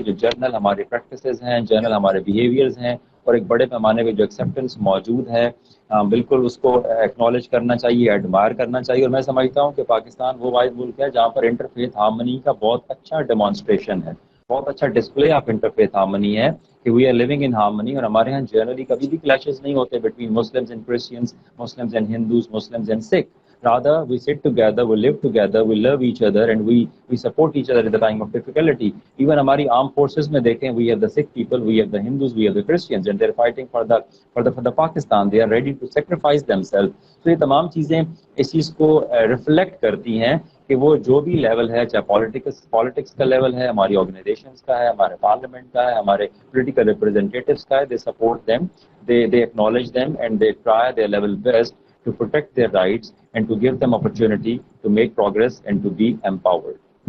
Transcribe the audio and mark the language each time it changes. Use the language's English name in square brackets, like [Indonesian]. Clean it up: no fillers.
[Urdu] جو جرنل ہمارے پریکٹسز ہیں, جرنل ہمارے بیہیویئرز ہیں, اور ایک بڑے پیمانے پہ جو ایکسیپٹنس موجود ہے, بالکل اس کو ایکنالج کرنا چاہیے, ایڈمائر کرنا چاہیے. اور میں سمجھتا ہوں کہ پاکستان وہ واحد ملک ہے جہاں پر انٹرفیتھ ہارمنی کا بہت اچھا ڈیمانسٹریشن ہے, بہت اچھا ڈسپلے آف انٹرفیتھ ہارمنی ہے کہ [English] We are living in harmony. [Urdu] اور ہمارے یہاں جنرلی کبھی بھی کلیشز نہیں ہوتے [English] Between Muslims and Christians, Muslims and Hindus, Muslims and Sikh. Rather, we sit together, we live together, we love each other, and we support each other at the time of difficulty. Even [Urdu] ہماری [English] armed forces [Urdu] میں دیکھیں, [English] we have the Sikh people, we have the Hindus, we have the Christians, and they're fighting for the Pakistan. They are ready to sacrifice themselves. [Urdu] تو یہ تمام چیزیں اس چیز کو reflect کرتی ہیں کہ وہ جو بھی لیول ہے, چاہے پالیٹکس کا لیول ہے, ہماری آرگنائزیشنس کا ہے, ہمارے پارلیمنٹ کا ہے, ہمارے پولیٹیکل ریپرزینٹیٹیوز کا ہے, [English] they support them, they acknowledge them, and they try their level best to protect their rights and to give them opportunity to make progress and to be empowered.